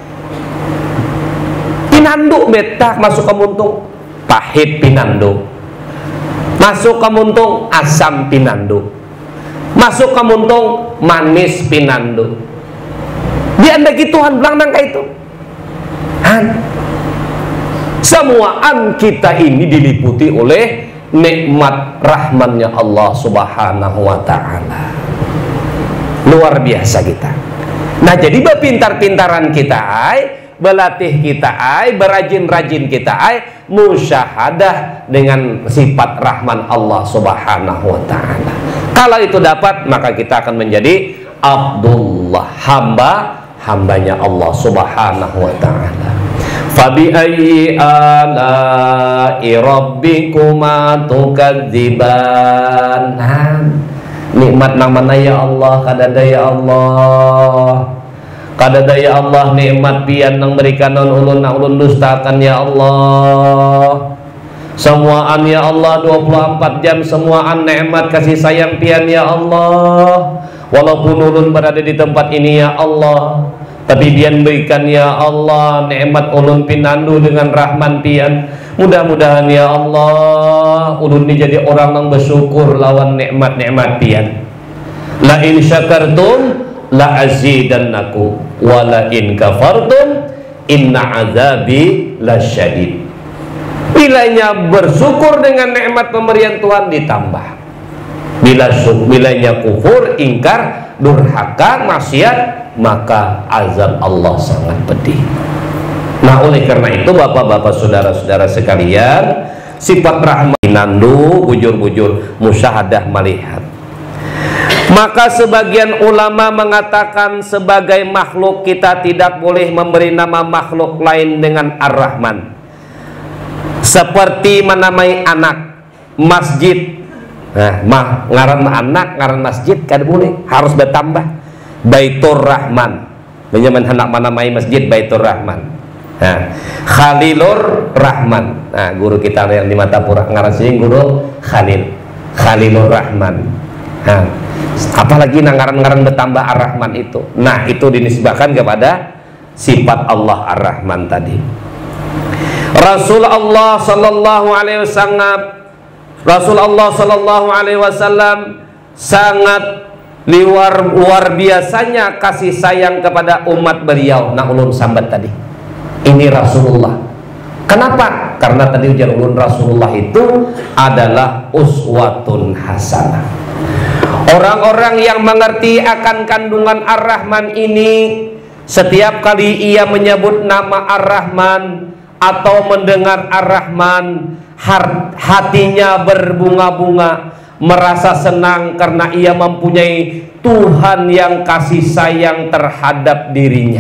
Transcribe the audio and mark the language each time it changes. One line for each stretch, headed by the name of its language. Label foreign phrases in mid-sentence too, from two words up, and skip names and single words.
Banjar: Pinanduk betak masuk ke muntung pahit pinanduk, masuk ke muntung asam pinanduk, masuk ke muntung manis pinanduk. Diandaki Tuhan bilang nang kayak itu.
Indonesian: Semuaan kita ini diliputi oleh nikmat rahmannya Allah
Arabic: سبحانه وتعالى.
Indonesian: Luar biasa kita.
Banjar: Nah jadi berpintar-pintaran kita berlatih kita berajin-rajin kita musyahadah dengan sifat rahman Allah
Arabic: سبحانه وتعالى.
Indonesian: Kalau itu dapat maka kita akan menjadi Abdullah, hambanya Allah
Arabic: سبحانه وتعالى. فبأي آلاء ربكما تكذبان.
Banjar: Nikmat namanya
Arabic: يا الله,
Banjar: kadada
Arabic: يا الله,
Banjar: kadada
Arabic: يا الله,
Banjar: nikmat pian nang berikan ulun dustakan ya Allah. Semuaan
Arabic: يا الله
Banjar: 24 jam semuaan nikmat kasih sayang pian ya Allah. Walaupun ulun berada di tempat ini
Arabic: يا الله,
Banjar: tapi pian berikan
Arabic: يا الله
Banjar: nikmat ulun pinandu dengan rahman pian. Mudah-mudahan
Arabic: يا الله
Banjar: ulun ini jadi orang yang bersyukur lawan nikmat-nikmat pian.
Arabic: لئن شكرتم لأزيدنكم ولئن كفرتم إن عذابي لشديد.
Banjar: Bilanya bersyukur dengan nikmat pemberian Tuhan ditambah. Bilanya kufur, ingkar, durhaka, maksiat, maka azab Allah sangat pedih. Nah oleh karena itu bapak-bapak saudara-saudara sekalian, sifat rahmat nandu bujur-bujur musyahadah melihat.
Indonesian: Maka sebagian ulama mengatakan sebagai makhluk kita tidak boleh memberi nama makhluk lain dengan Ar-Rahman. Seperti menamai anak masjid.
Banjar: Nah, ngaran anak, ngaran masjid kada boleh, harus bertambah Baitur Rahman. Menyaman hendak menamai masjid Baitur Rahman. Nah, Khalilur Rahman. Nah, guru kita yang di Matapura ngaran sini guru Khalilur Rahman. Nah, apalagi ngaran-ngaran bertambah Ar-Rahman itu.
Indonesian: Nah, itu dinisbahkan kepada sifat Allah Ar-Rahman tadi. Rasulullah
Arabic: صلى الله عليه وسلم
Indonesian: sangat luar biasanya kasih sayang kepada umat beliau.
Banjar: Nah ulun sambat tadi ini Rasulullah. Kenapa? Karena tadi ujar ulun Rasulullah itu adalah
Arabic: أسوة حسنة.
Indonesian: Orang-orang yang mengerti akan kandungan Ar-Rahman ini, setiap kali ia menyebut nama Ar-Rahman atau mendengar Ar-Rahman, hatinya berbunga-bunga, merasa senang karena ia mempunyai Tuhan yang kasih sayang terhadap dirinya.